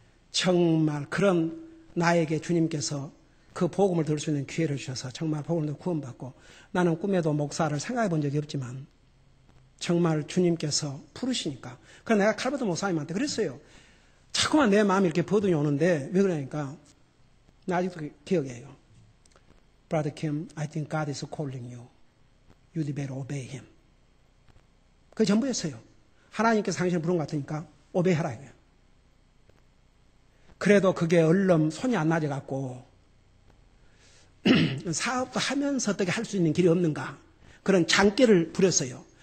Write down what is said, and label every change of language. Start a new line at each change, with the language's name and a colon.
Korean: 정말 그런 나에게 주님께서 그 복음을 들을 수 있는 기회를 주셔서 정말 복음을 구원받고, 나는 꿈에도 목사를 생각해 본 적이 없지만 정말 주님께서 부르시니까. 그래서 내가 칼버트 목사님한테 그랬어요. 자꾸만 내 마음이 이렇게 버둥이 오는데 왜 그러니까, 나 아직도 기억해요.
English: Brother Kim, I think God is calling you. You better obey him.
Korean: 그게 전부였어요. 하나님께서 당신을 부른 것 같으니까 오베이하라 이거예요. 그래도 그게 얼른 손이 안 나져갖고 사업도 하면서 어떻게 할 수 있는 길이 없는가, 그런 장기를 부렸어요.